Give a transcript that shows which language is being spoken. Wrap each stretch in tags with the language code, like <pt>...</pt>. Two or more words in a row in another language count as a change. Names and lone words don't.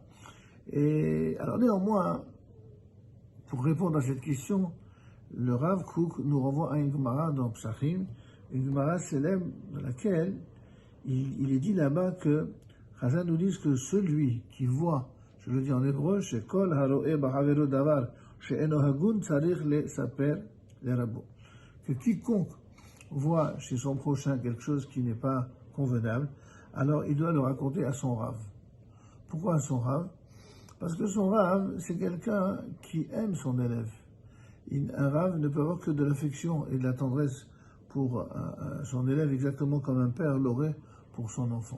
<fr>Et alors néanmoins, pour répondre à cette question, le Rav Kook nous renvoie à une Gemara dans Psachim, une Gemara célèbre dans laquelle il est dit là-bas que Chazal nous dit que celui qui voit, je le dis en hébreu,</fr> <he>שכל הרואה בחברו דבר שאינו הגון צריך לספר לרבו,</he> <fr>que quiconque voit chez son prochain quelque chose qui n'est pas convenable, alors il doit le raconter à son Rav. Pourquoi à son Rav? Parce que son Rav, c'est quelqu'un qui aime son élève. Un Rav ne peut avoir que de l'affection et de la tendresse pour son élève, exactement comme un père l'aurait pour son enfant.</fr>